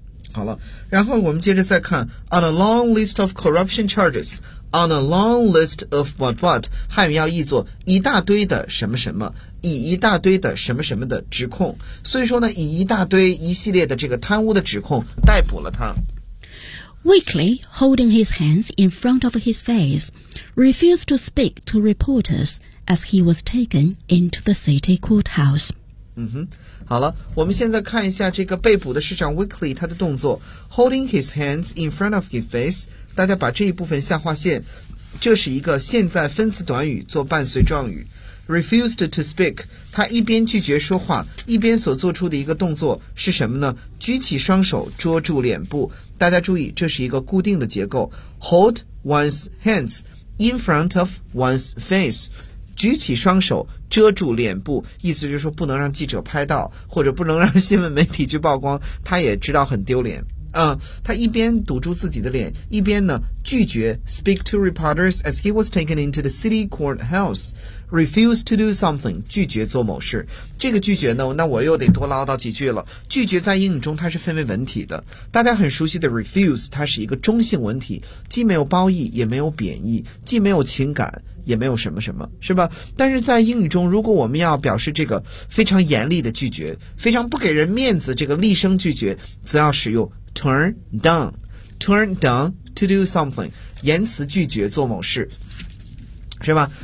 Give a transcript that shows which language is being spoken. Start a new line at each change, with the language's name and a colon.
Chinese: 好了，然后我们接着再看
English: on a long list of corruption charges， on a long list of what
Chinese: 汉语要译作一大堆的什么什么，以一大堆的什么什么的指控。所以说呢，以一大堆一系列的这个贪污的指控逮捕了他。
English: Weekly, holding his hands in front of his face, refused to speak to reporters as he was taken into the city courthouse.
Chinese: 嗯哼，好了，我们现在看一下这个被捕的市长 Weekly 他的动作。
English: Holding his hands in front of his face,
Chinese: 大家把这一部分下划线，这是一个现在分词短语做伴随状语。
English: Refused to speak，
Chinese: 他一边拒绝说话，一边所做出的一个动作是什么呢？举起双手遮住脸部。大家注意，这是一个固定的结构。
English: Hold one's hands in front of one's face，
Chinese: 举起双手遮住脸部，意思就是说不能让记者拍到，或者不能让新闻媒体去曝光。他也知道很丢脸。他一边堵住自己的脸，一边呢拒绝
English: speak to reporters as he was taken into the city courthouse. Refuse to do something，
Chinese: 拒绝做某事。这个拒绝呢，那我又得多唠叨几句了。拒绝在英语中它是分为文体的，大家很熟悉的 refuse， 它是一个中性文体，既没有褒义也没有贬义，既没有情感也没有什么什么，是吧？但是在英语中，如果我们要表示这个非常严厉的拒绝，非常不给人面子，这个厉声拒绝，则要使用
English: Turn down to do something，
Chinese: 言辞拒绝做某事，是吧？